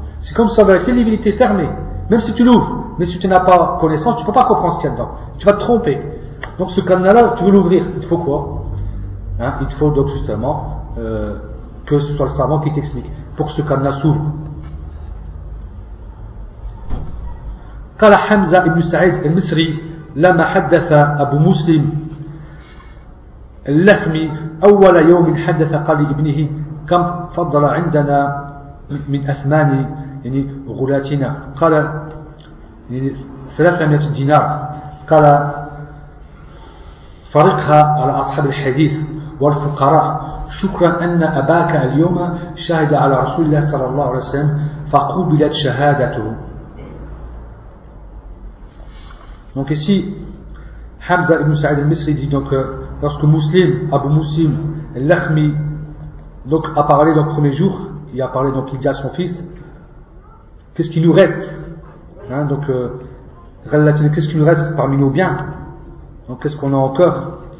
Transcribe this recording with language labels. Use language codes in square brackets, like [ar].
[fr] C'est comme ça, le livre était fermé. Même si tu l'ouvres, mais si tu n'as pas connaissance, tu ne peux pas comprendre ce qu'il y a dedans. Tu vas te tromper. Donc ce cadna là, tu veux l'ouvrir. Il te faut quoi? Hein? Il te faut donc justement que ce soit le savant qui t'explique pour que ce cadna s'ouvre. [ar] قال حمزة بن سعيد المصري لما حدث أبو مسلم اللحمي أول يوم حدث قال لابنه كم فضل عندنا من أثمان يعني غلاتنا قال يعني 300 دينار قال فرقها على أصحاب الحديث والفقراء شكرا أن أباك اليوم شهد على رسول الله صلى الله عليه وسلم فقبلت شهادته. [fr] Donc ici, Hamza ibn Sa'id al-Misri dit donc lorsque Muslim, Abu Muslim, l'Akhmi, donc a parlé donc le premier jour, il a parlé donc il dit à son fils, qu'est-ce qui nous reste, hein, donc qu'est-ce qui nous reste parmi nos biens, donc qu'est-ce qu'on a encore.